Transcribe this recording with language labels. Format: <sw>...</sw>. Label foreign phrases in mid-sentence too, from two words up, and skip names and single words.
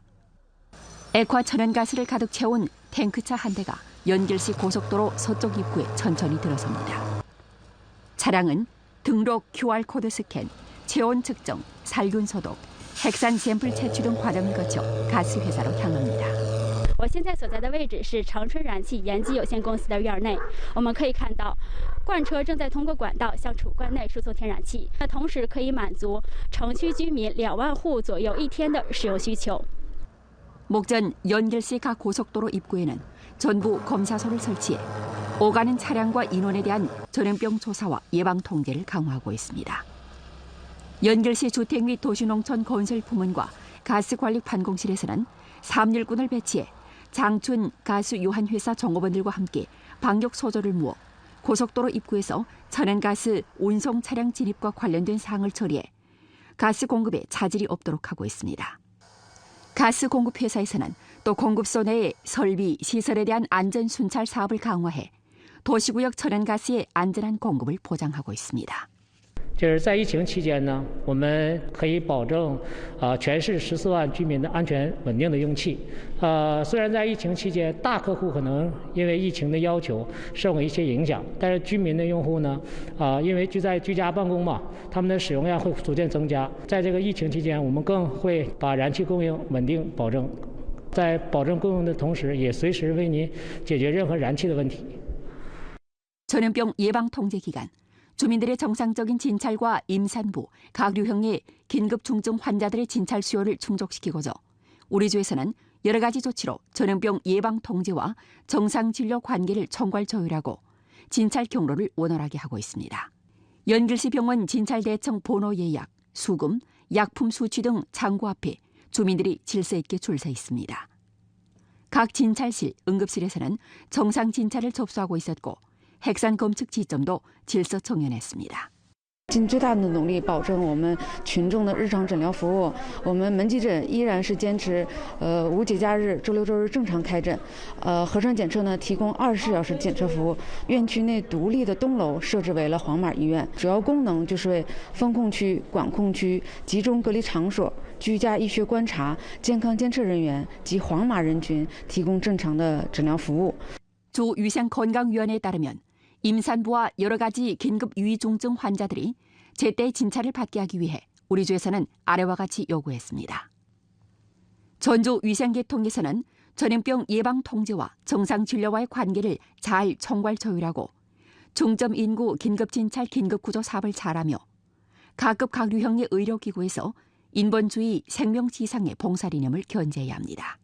<ko>액화 천연가스를 가득 채운 탱크차 한 대가 연길시 고속도로 서쪽 입구에 천천히 들어섭니다. 차량은 등록 QR코드 스캔, 체온 측정, 살균 소독, 핵산 샘플 채취 등 과정을 거쳐 가스 회사로 향합니다.</ko> <zh>我现在所在的位置是长春燃气延吉有限公司的院内，我们可以看到，罐车正在通过管道向储罐内输送天然气，那同时可以满足城区居民2万户左右一天的使用需求。</zh> <ko>목전 연길시 각 고속도로 입구에는 전부 검사소를 설치해 오가는 차량과 인원에 대한 전염병 조사와 예방 통제를 강화하고 있습니다. 연결시 주택 및 도시농촌 건설부문과 가스관리판공실에서는 3일군을 배치해 장춘 가스유한회사 종업원들과 함께 방역 소조를 모아 고속도로 입구에서 천연가스 운송 차량 진입과 관련된 사항을 처리해 가스 공급에 차질이 없도록 하고 있습니다. 가스 공급 회사에서는 또 공급소 내의 설비, 시설에 대한 안전 순찰 사업을 강화해 도시구역 천연가스의 安全 공급을 보장하고 있습니다.</ko> <zh>就是在疫情期间呢，我们可以保证全市14万居民的安全稳定的用气。虽然在疫情期间，大客户可能因为疫情的要求受了一些影响，但是居民的用户呢，因为居家办公嘛，他们的使用量会逐渐增加。在这个疫情期间，我们更会把燃气供应稳定保证，在保证供应的同时，也随时为您解决任何燃气的问题。</zh> <ko>전염병 예방 통제 기간, 주민들의 정상적인 진찰과 임산부, 각류형의 긴급 중증 환자들의 진찰 수요를 충족시키고자 우리 주에서는 여러 가지 조치로 전염병 예방 통제와 정상 진료 관계를 총괄 조율하고 진찰 경로를 원활하게 하고 있습니다. 연길시 병원 진찰 대청 번호 예약, 수금, 약품 수취 등 창구 앞에 주민들이 질서 있게 줄 서 있습니다. 각 진찰실, 응급실에서는 정상 진찰을 접수하고 있었고 핵산 검측 지점도 질서 정연했습니다.</ko> <zh>尽最大的努力保证我们群众的日常诊疗服务。我们门急诊依然是坚持无节假日、周六周日正常开诊。核酸检测呢提供24小时检测服务。院区内独立的东楼设置为了黄码医院，主要功能就是为封控区、管控区、集中隔离场所、居家医学观察、健康监测人员及黄码人群提供正常的诊疗服务。</zh> <ko>주 위생건강위원회에 따르면 임산부와 여러 가지 긴급 위중증 환자들이 제때 진찰을 받게 하기 위해 우리 주에서는 아래와 같이 요구했습니다. 전주 위생계통에서는 전염병 예방 통제와 정상 진료와의 관계를 잘 총괄 조율하고 중점 인구 긴급 진찰 긴급 구조 사업을 잘하며 각급 각류형의 의료기구에서 인본주의 생명지상의 봉사리념을 견제해야 합니다.</ko>